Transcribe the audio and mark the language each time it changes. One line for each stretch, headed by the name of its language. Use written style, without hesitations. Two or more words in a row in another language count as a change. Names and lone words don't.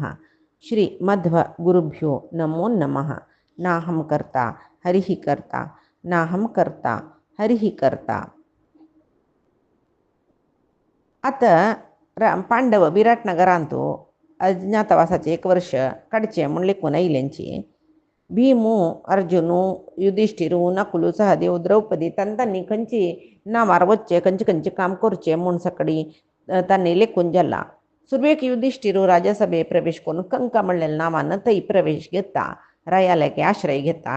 Sanskrit: श्री मध्वगुरुभ्यो नमो नमः। नाहं कर्ता हरिः कर्ता नाहं कर्ता हरिः कर्ता.
Konkani: आता पांडव विराट नगरांतू अज्ञातवासाचे 1 वर्ष काडचे म्हणले कोणायल्यांची भीमू अर्जुनू युधिष्ठिरू नकुलू सहदेव द्रौपदी तांणी खंयची नावार वच्चे खंयचे काम करचे म्हूण सकाळी तांणी लेखून जाला. सुरवेक युधिष्ठिरू राजसभे प्रवेश करून कंका म्हणलेल्या नावानं थंय प्रवेश घेता, रायाल्याके आश्रय घेता.